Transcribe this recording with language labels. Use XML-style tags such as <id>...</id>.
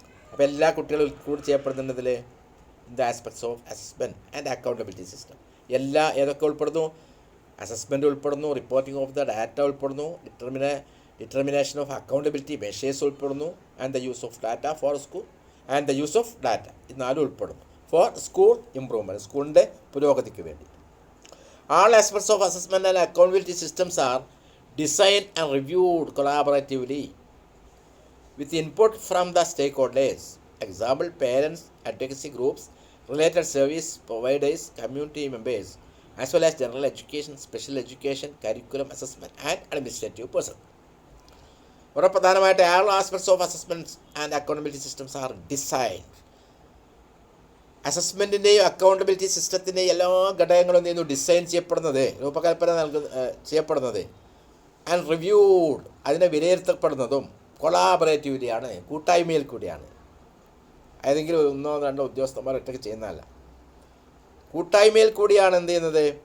<ml>അപ്പോൾ എല്ലാ കുട്ടികളും include ചെയ്യപ്പെടുന്നതിൽ</ml> <en>In the aspects of assessment and accountability system.</en> <ml>ഏതൊക്കെ ഉൾപ്പെടുന്നു?</ml> <en>assessment ഉൾപ്പെടുന്നു, reporting of the data ഉൾപ്പെടുന്നു, determination of accountability measures ഉൾപ്പെടുന്നു, and the use of data for school, and the use of data,</en> <ml>ഇത് നാലും ഉൾപ്പെടുന്നു</ml> <en>for school improvement,</en> <ml>സ്കൂളിൻ്റെ പുരോഗതിക്ക് വേണ്ടി.</ml> <en>All aspects of assessment and accountability systems are designed and reviewed collaboratively with input from the stakeholders. Example, parents, advocacy groups, related service providers, community members, as well as general education, special education, curriculum assessment and administrative personnel.</en> <ml>വളരെ പ്രധാനമായിട്ട്</ml> <en>all aspects of assessments and accountability systems are designed.</en> <ml>അസസ്മെൻറ്റിൻ്റെയും accountability സിസ്റ്റത്തിൻ്റെയും എല്ലാ ഘടകങ്ങളും എന്ത് ചെയ്യുന്നു? Design ചെയ്യപ്പെടുന്നത്, രൂപകൽപ്പന ചെയ്യപ്പെടുന്നത്,</ml> <en>and reviewed,</en> <ml>അതിനെ വിലയിരുത്തപ്പെടുന്നതും കൊളാബറേറ്റീവിറ്റിയാണ്, കൂട്ടായ്മയിൽ കൂടിയാണ്. ഏതെങ്കിലും 1-2 ഉദ്യോഗസ്ഥന്മാർ ഒറ്റയ്ക്ക് ചെയ്യുന്നതല്ല, കൂട്ടായ്മയിൽ കൂടിയാണ് എന്ത് ചെയ്യുന്നത്?</ml>